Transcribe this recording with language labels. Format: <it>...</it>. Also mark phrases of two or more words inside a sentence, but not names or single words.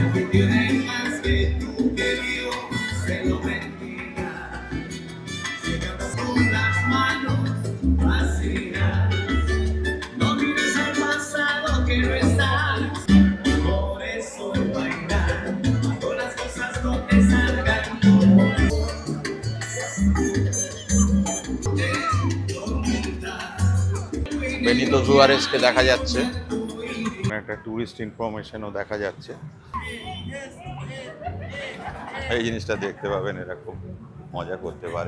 <es>tiene más que tú que Dios se lo bendiga. Si cantas con las manos vacías, no mires al pasado que no está. Por eso baila, cuando las cosas no te salgan como</es> <bn>বেনিতো জুয়ারেজকে দেখা যাচ্ছে, একটা টুরিস্ট ইনফরমেশনও দেখা যাচ্ছে। এই জিনিসটা দেখতে পাবেন, এরা খুব মজা করতে পারে।</bn>